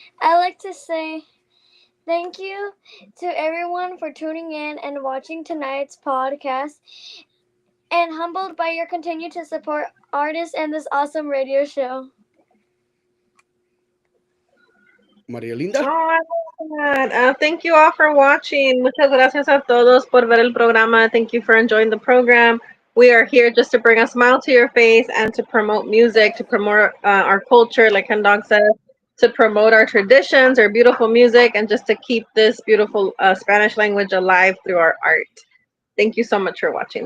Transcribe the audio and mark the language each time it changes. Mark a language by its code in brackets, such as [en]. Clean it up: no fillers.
[en] I like to say thank you to everyone for tuning in and watching tonight's podcast, and humbled by your continue to support artists and this awesome radio show. Maria Oh, Linda? I love that. Thank you all for watching. [es] Muchas gracias a todos por ver el programa. [en] Thank you for enjoying the program. We are here just to bring a smile to your face and to promote music, to promote our culture, like Ken Dog said, to promote our traditions, our beautiful music, and just to keep this beautiful Spanish language alive through our art. Thank you so much for watching.